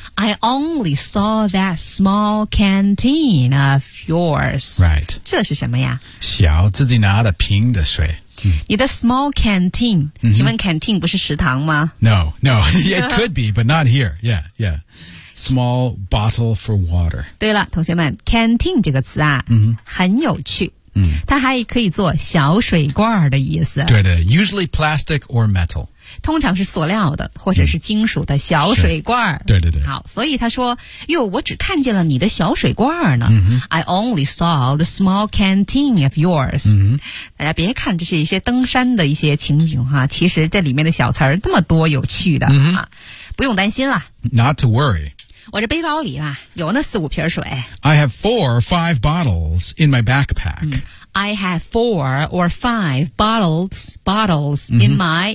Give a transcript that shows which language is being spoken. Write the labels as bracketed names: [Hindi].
[English] I only saw that small canteen of yours Right [Chinese] 这是什么呀小自己拿的瓶的水、你的 small canteen、 [English] mm-hmm. [Chinese] 请问 canteen 不是食堂吗 [English] No, no, it could be, but not here Yeah, yeah Small bottle for water [Chinese] 对了同学们 canteen 这个词啊、 [English] mm-hmm. [Chinese] 很有趣嗯，它还可以做小水罐的意思。 [English] 对的 ，usually plastic or metal。 [Chinese] 通常是塑料的或者是金属的小水罐、嗯、对对对。好，所以他说哟，我只看见了你的小水罐呢、嗯、 [English] I only saw the small canteen of yours、 [Chinese] 嗯、大家别看这是一些登山的一些情景哈，其实这里面的小词儿那么多有趣的、嗯、不用担心了。 [English] Not to worry, [Chinese] 我这背包里啊有那四五瓶水。 [English] I have 4 or 5 bottles in my backpack、嗯，I have 4 or 5 bottles in my...、